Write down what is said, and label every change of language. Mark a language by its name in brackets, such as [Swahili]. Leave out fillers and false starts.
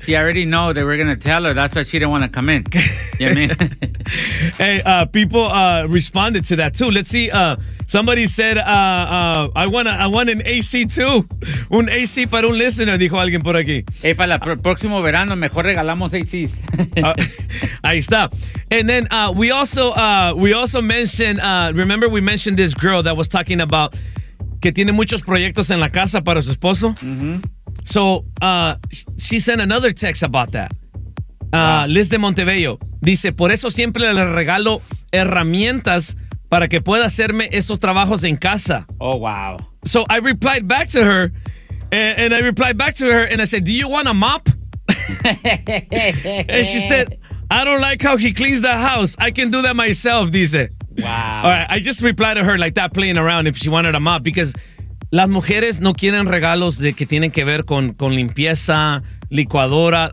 [English] See, I already know that we're going to tell her. That's why she didn't want to come in. You know what I mean? Hey, people responded to that too. Let's see. Somebody said, I want an AC too. [Spanish] Un AC para un listener, dijo alguien por aquí. Hey, para el próximo verano, mejor regalamos ACs. Ahí está. [English] And then we also mentioned, remember we mentioned this girl that was talking about [Spanish] que tiene muchos proyectos en la casa para su esposo. Mm-hmm. [English] So she sent another text about that. [Spanish] Liz de Montebello dice, por eso siempre le regalo herramientas para que pueda hacerme esos trabajos en casa. [English] Oh, wow. So I replied back to her and I said, do you want a mop? And she said, I don't like how he cleans the house. I can do that myself, dice. Wow. All right, I just replied to her like that, playing around if she wanted a mop, because [Spanish] las mujeres no quieren regalos de que tienen que ver con limpieza, licuadora.